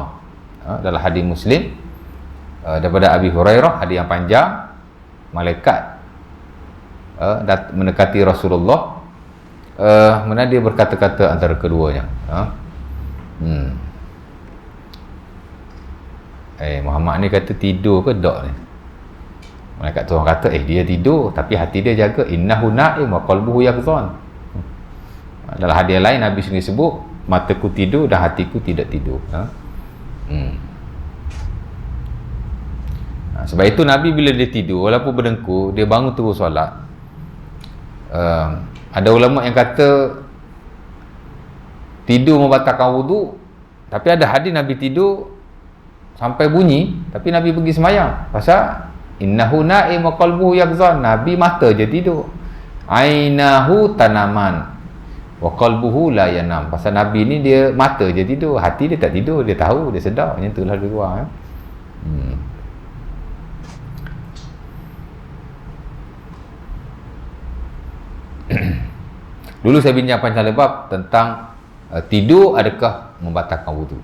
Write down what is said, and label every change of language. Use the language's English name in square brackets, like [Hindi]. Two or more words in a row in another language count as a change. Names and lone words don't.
[Malay] Dalam hadis Muslim daripada Abi Hurairah, hadis yang panjang, malaikat mendekati Rasulullah, mana dia berkata-kata antara keduanya. Muhammad ni kata tidur ke tak ni? Malaikat tu orang kata dia tidur tapi hati dia jaga. [Arabic] Innahu naim wa qalbuhu yaqzan. [Malay] Dalam hadis lain Nabi sendiri sebut, mataku tidur dan hatiku tidak tidur. Sebab itu Nabi bila dia tidur, walaupun berdengkur, dia bangun terus solat. Ada ulama yang kata tidur membatalkan wudu, tapi ada hadis Nabi tidur sampai bunyi tapi Nabi pergi sembahyang. Pasal [Arabic] innahu naim wa qalbuhu yaqzan, [Malay] Nabi mata je tidur. [Arabic] Ainahu tanaman wa qalbuhu la yanam. [Malay] Pasal Nabi ni dia mata je tidur, hati dia tak tidur, dia tahu, dia sedar. Macam itulah dia keluar. Dulu saya bincang panjang lebar tentang tidur adakah membatalkan wudu.